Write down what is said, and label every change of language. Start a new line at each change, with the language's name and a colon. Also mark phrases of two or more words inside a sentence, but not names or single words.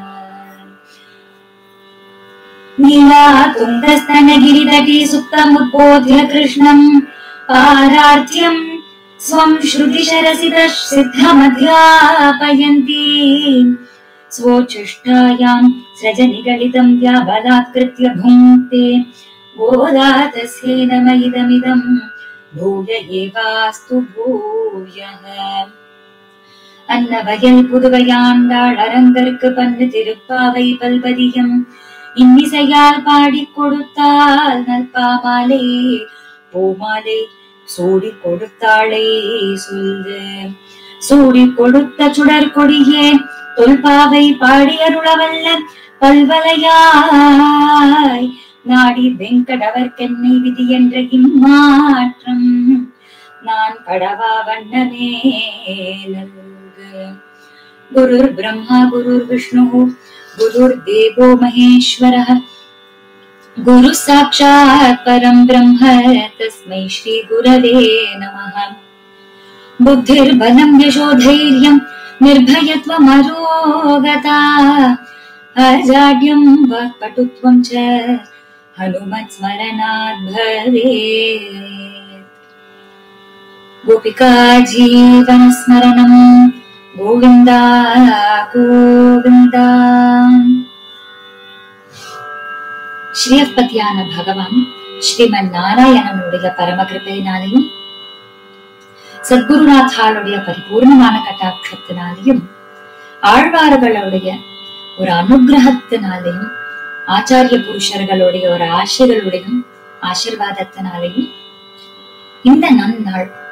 Sanskrit: नीलातुङ्गस्तनगिरितटी सुप्तमुद्बोध्य कृष्णं पारार्थ्यं स्वं श्रुतिशरसितः सिद्धमध्यापयन्ती स्वोच्छिष्टायां सृजनिगलितं व्याबलात्कृत्य भुङ्क्ते गोदा तस्यै नम इदमिदं भूय एवास्तु भूयः।
Tamil: அன்னவயல் புதுவையாண்டாள் அரங்கற்கு பண்ணு திருப்பாவை பல்பதியம் இன்னிசையால் பாடிக் கொடுத்தாள் நல்பாமாலை பூமாலை சூடி கொடுத்தாளே சொல்லு. சூடி கொடுத்த சுடர் கொடியே தொல்பாவை பாடியருளவல்ல பல்வலையாய் நாடி வெங்கடவர்க்கென்னை விதி என்ற இம்மாற்றம் நான் கடவா வண்ணமே நல்கு.
Sanskrit: गुरुर् ब्रह्मा गुरुर् विष्णुः गुरुर् देवो महेश्वरः गुरुः साक्षात् परं ब्रह्म तस्मै श्री गुरवे नमः. बुद्धिर्बलं यशोधैर्यम् निर्भयत्वम् अरोगता अजाड्यं वाक्पटुत्वं च हनुमत्स्मरणात् भवेत्। गोपिका जीवनस्मरणं गोविन्दा गोविन्दा।
Tamil: ஸ்ரீயப்பதியான பகவான் ஸ்ரீமன் நாராயணனுடைய பரமகிருபையினாலையும் சத்குருநாத்தாளுடைய பரிபூர்ணமான கட்டாட்சத்தினாலையும் ஆழ்வார்களுடைய ஒரு அனுகிரகத்தினாலையும் ஆச்சாரிய புருஷர்களுடைய ஒரு ஆசைகளுடையும் ஆசிர்வாதத்தினாலையும் இந்த நன்னாள்